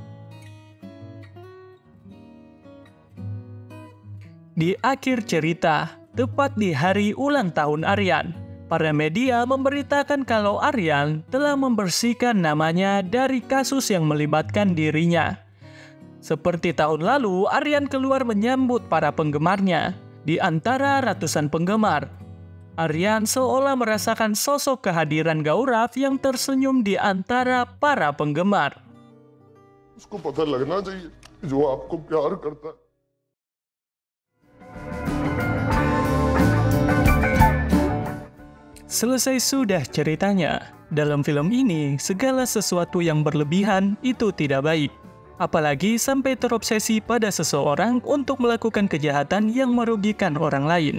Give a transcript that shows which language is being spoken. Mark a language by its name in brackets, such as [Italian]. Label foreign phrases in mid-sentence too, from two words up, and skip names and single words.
[Indonesian] Di akhir cerita, tepat di hari ulang tahun Aryan, para media memberitakan kalau Aryan telah membersihkan namanya dari kasus yang melibatkan dirinya. Seperti tahun lalu, Aryan keluar menyambut para penggemarnya. Di antara ratusan penggemar, Aryan seolah merasakan sosok kehadiran Gaurav yang tersenyum di antara para penggemar. [Hindi] उसको पता लगना चाहिए जो आपको प्यार करता है. [Indonesian] Selesai sudah ceritanya. Dalam film ini, segala sesuatu yang berlebihan itu tidak baik. Apalagi sampai terobsesi pada seseorang untuk melakukan kejahatan yang merugikan orang lain.